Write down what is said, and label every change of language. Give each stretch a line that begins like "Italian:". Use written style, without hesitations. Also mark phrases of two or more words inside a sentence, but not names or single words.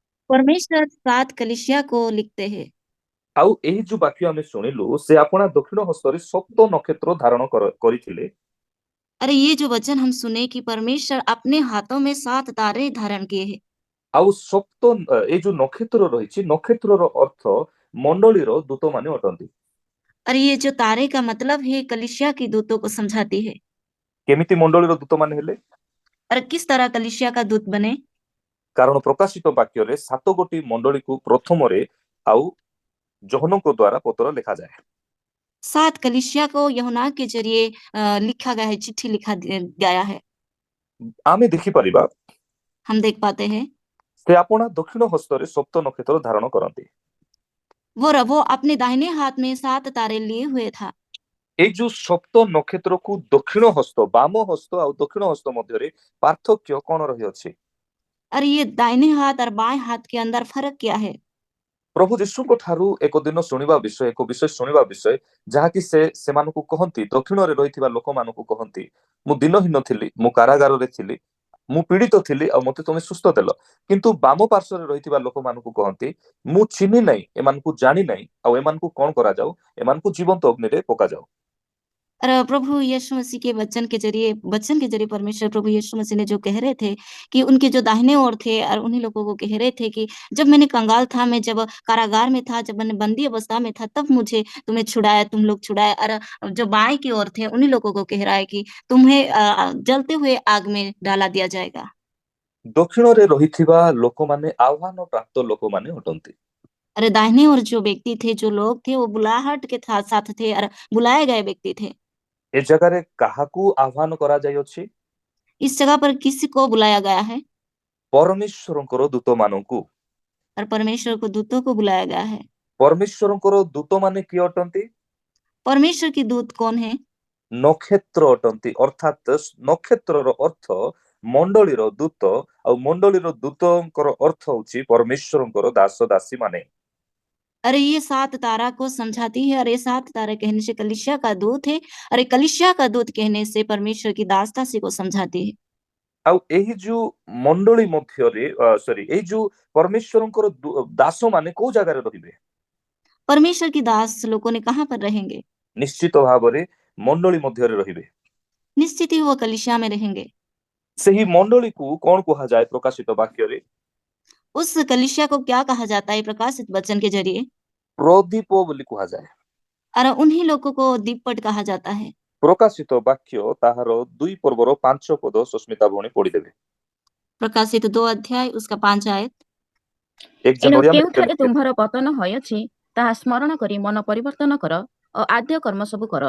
Hindi: परमेश्वर 7 कलीसिया को लिखते हैं।
Odia: ଆଉ ଏହି ଯୋଉ ବାକ୍ୟ ଆମେ ଶୁଣିଲୁ ସେ ଆପଣା ଦକ୍ଷିଣ ହସ୍ତରେ ସପ୍ତ ନକ୍ଷତ୍ର ଧାରଣ କରିଥିଲେ।
Hindi: अरे ये जो वचन हम सुने कि परमेश्वर अपने हाथों में 7 तारे धारण किए हैं।
Odia: ଆଉ ସପ୍ତ ଏଇ ଯୋଉ ନକ୍ଷତ୍ର ରହିଛି ନକ୍ଷତ୍ରର ଅର୍ଥ ମଣ୍ଡଳୀର ଦୂତ ମାନେ ଅଟନ୍ତି।
Hindi: अरे ये जो तारे का मतलब है कलीसिया की दूतों को समझाती है।
Odia: କେମିତି ମଣ୍ଡଳୀର ଦୂତ ମାନେ ହେଲେ?
Hindi: अरे किस तरह कलीसिया का दूत बने?
Odia: କାରଣ ପ୍ରକାଶିତ ବାକ୍ୟରେ ସାତ ଗୋଟି ମଣ୍ଡଳୀକୁ ପ୍ରଥମରେ ଆଉ ଜହନଙ୍କ ଦ୍ଵାରା ପତ୍ର ଲେଖାଯାଏ।
Hindi: 7 कलीसिया को यूहन्ना के जरिए लिखा गया है, चिट्ठी गया है।
Odia: ଆମେ ଦେଖିପାରିବା
Hindi: हम देख पाते हैं
Odia: ସେ ଆପଣା ଦକ୍ଷିଣ ହସ୍ତରେ ସପ୍ତ ନକ୍ଷତ୍ର ଧାରଣ କରନ୍ତି।
Hindi: वो अपने दाहिने हाथ में 7 तारे लिए हुए था।
Odia: ଏଇ ଯୋଉ ସପ୍ତ ନକ୍ଷତ୍ରକୁ ଦକ୍ଷିଣ ହସ୍ତ ବାମ ହସ୍ତ ଆଉ ଦକ୍ଷିଣ ହସ୍ତ ମଧ୍ୟରେ ପାର୍ଥକ୍ୟ କଣ ରହିଅଛି?
Hindi: अरे ये दाहिने हाथ और बाएं हाथ के अंदर फर्क क्या है?
Odia: ପ୍ରଭୁ ଯୀଶୁଙ୍କ ଠାରୁ ଏକ ବିଷୟ ଶୁଣିବା ବିଷୟ ଯାହାକି ସେ ସେମାନଙ୍କୁ କହନ୍ତି, ଦକ୍ଷିଣରେ ରହିଥିବା ଲୋକମାନଙ୍କୁ କହନ୍ତି, ମୁଁ ଦିନହୀନ ଥିଲି, ମୁଁ କାରାଗାରରେ ଥିଲି, ମୁଁ ପୀଡ଼ିତ ଥିଲି ଆଉ ମତେ ତମେ ସୁସ୍ଥ ଦେଲ। କିନ୍ତୁ ବାମ ପାର୍ଶ୍ୱରେ ରହିଥିବା ଲୋକମାନଙ୍କୁ କହନ୍ତି, ମୁଁ ଚିହ୍ନି ନାହିଁ, ଏମାନଙ୍କୁ ଜାଣି ନାହିଁ, ଆଉ ଏମାନଙ୍କୁ କଣ କରାଯାଉ? ଏମାନଙ୍କୁ ଜୀବନ୍ତ ଅଗ୍ନିରେ ପକାଯାଉ।
Hindi: और प्रभु यीशु मसीह के वचन के जरिए परमेश्वर प्रभु यीशु मसीह ने जो कह रहे थे कि उनके जो दाहिने ओर थे और उन्हीं लोगों को कह रहे थे कि जब मैंने कंगाल था, मैं जब कारागार में था, जब मैंने बंदी अवस्था में था, तब मुझे तुम्हें छुड़ाया, तुम लोग छुड़ाया। और जो बाएं की ओर थे उन्हीं लोगों को कह रहा है कि तुम्हें जलते हुए आग में डाला दिया जाएगा।
Odia: ଦକ୍ଷିଣରେ ରହିଥିବା ଲୋକମାନେ ଆହ୍ୱାନ ପ୍ରାପ୍ତ ଲୋକମାନେ ଅଟନ୍ତି।
Hindi: अरे दाहिने ओर जो व्यक्ति थे, जो लोग थे, वो बुलाहट के साथ साथ थे और बुलाए गए व्यक्ति थे।
Odia: ଏ ଜାଗାରେ କାହାକୁ ଆହ୍ୱାନ କରାଯାଇଅଛି?
Hindi: इस जगह पर किसी को बुलाया गया है?
Odia: ପରମେଶ୍ୱରଙ୍କର ଦୂତମାନଙ୍କୁ।
Hindi: और परमेश्वर को दूतों को बुलाया गया है।
Odia: ପରମେଶ୍ୱରଙ୍କର ଦୂତମାନେ କିଏ ଅଟନ୍ତି?
Hindi: परमेश्वर की दूत कौन है?
Odia: ନକ୍ଷତ୍ର ଅଟନ୍ତି, ଅର୍ଥାତ୍ ନକ୍ଷତ୍ରର ଅର୍ଥ ମଣ୍ଡଳୀର ଦୂତ, ଆଉ ମଣ୍ଡଳୀର ଦୂତଙ୍କର ଅର୍ଥ ହଉଛି ପରମେଶ୍ୱରଙ୍କର ଦାସ ଦାସୀ ମାନେ।
Hindi: अरे ये 7 तारा को समझाती है, और ये 7 तारा कहने से कलीसिया का दूत है, और ये कलीसिया का दूत कहने से परमेश्वर की दास दासी को समझाती है।
Odia: ଆଉ ଏହି ଯୋଉ ମଣ୍ଡଳୀ ମଧ୍ୟରେ ଏଇ ଯୋଉ ପରମେଶ୍ୱରଙ୍କର ଦାସ ମାନେ କୋଉ ଜାଗାରେ ରହିବେ?
Hindi: परमेश्वर की दास लोगों ने कहाँ पर रहेंगे?
Odia: ନିଶ୍ଚିତ ଭାବରେ ମଣ୍ଡଳୀ ମଧ୍ୟରେ ରହିବେ।
Hindi: निश्चित ही वो कलीसिया में रहेंगे।
Odia: ସେହି ମଣ୍ଡଳୀକୁ କଣ କୁହାଯାଏ ପ୍ରକାଶିତ ବାକ୍ୟରେ?
Hindi: उस कलीसिया को क्या कहा जाता है प्रकाशित वचन के जरिए?
Odia: ପ୍ରଦୀପ ବୋଲି କୁହାଯାଏ।
Hindi: और उन्हीं लोगों को दीपट कहा जाता है।
Odia: ପ୍ରକାଶିତ ବାକ୍ୟ ତାହାର 2 ପର୍ବର 5 ପଦ ସସ୍ମିତା ଭଉଣୀ ପଢିଦେବେ।
Hindi: प्रकाशित 2 अध्याय उसका 5 आयत।
Odia: ଏକ ଏଣୁ ଜାନୁଆରୀ ଆମେ କେଉଁଠାରେ ତୁମ୍ଭର ପତନ ହୋଇଅଛି ତାହା ସ୍ମରଣ କରି ମନ ପରିବର୍ତ୍ତନ କର ଓ ଆଦ୍ୟ କର୍ମ ସବୁ କର।